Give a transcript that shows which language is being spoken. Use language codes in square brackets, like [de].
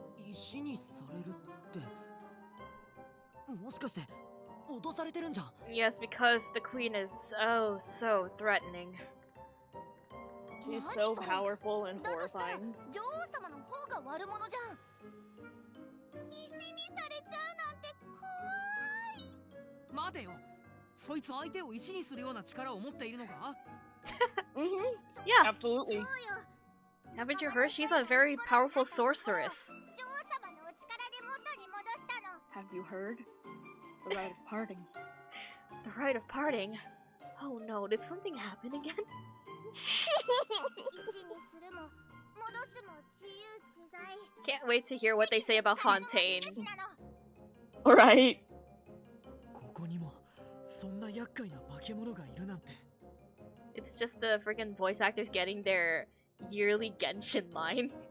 [ja] 石にされるってもしかして脅されてるんじゃん。 [en] Yes, because the queen is so threatening. She's so powerful and [ja] だとしたら [en] horrifying. [ja] 女王様の方が悪者じゃん。石にされちゃうなんて怖い。待てよ、そいつ相手を石にするような力を持っているのか？ [en] Yeah. Absolutely. [ja] そうよ。 [en] Haven't you heard? She's a very powerful sorceress. [ja] 女王様のお力で元に戻したの。 [en] Have you heard? The rite of parting. The rite of parting. Oh no, did something happen again? [ja] 石にするも戻すも自由自在。 [en] Can't wait to hear what they say about Fontaine. Alright. [ja] ここにもそんな厄介な化け物がいるなんて。 [en] It's just the freaking voice actors getting their yearly Genshin line.